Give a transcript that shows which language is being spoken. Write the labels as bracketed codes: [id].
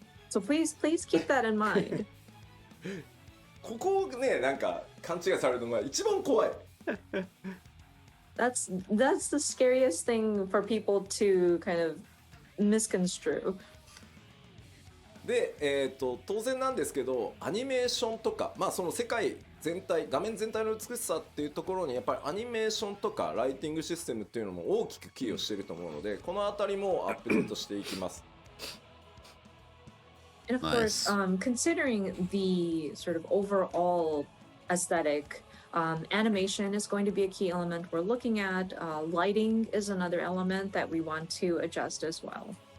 [en] So please keep that in mind. [ja] ここをね、なんか勘違いされるのが一番怖い。 [en] That's the scariest thing for people to kind of misconstrue. [ja] で、当然なんですけど、アニメーションとか、まあその世界全体、画面全体の美しさっていうところにやっぱりアニメーションとかライティングシステムっていうのも大きく寄与していると思うので、このあたりもアップデートしていきます。 [en] And of course, considering the sort of overall aesthetic, animation is going to be a key element we're looking at. Lighting is another element that we want to adjust as well.